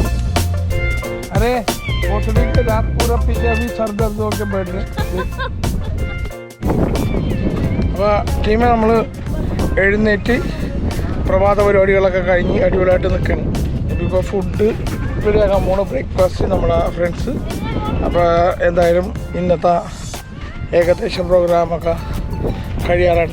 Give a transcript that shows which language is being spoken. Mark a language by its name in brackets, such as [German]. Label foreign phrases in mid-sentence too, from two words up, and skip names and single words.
[Hindi] अरे भोसड़ी के रात पूरा पीछे अभी सर दर्द होके बैठ रहे [Malayalam] അപ്പോൾ ടീമെ നമ്മൾ എഴുന്നേറ്റ് പ്രഭാത പരിപാടികളൊക്കെ കഴിഞ്ഞ് അടിപൊളിയായിട്ട് നിൽക്കണം. ഇപ്പോൾ ഫുഡ് റെഡിയാക്കാൻ പോണ ബ്രേക്ക്ഫാസ്റ്റ് നമ്മളെ ഫ്രണ്ട്സ്. അപ്പോൾ എന്തായാലും ഇന്നത്തെ ഏകദേശം പ്രോഗ്രാമൊക്കെ കഴിയാറുണ്ട്.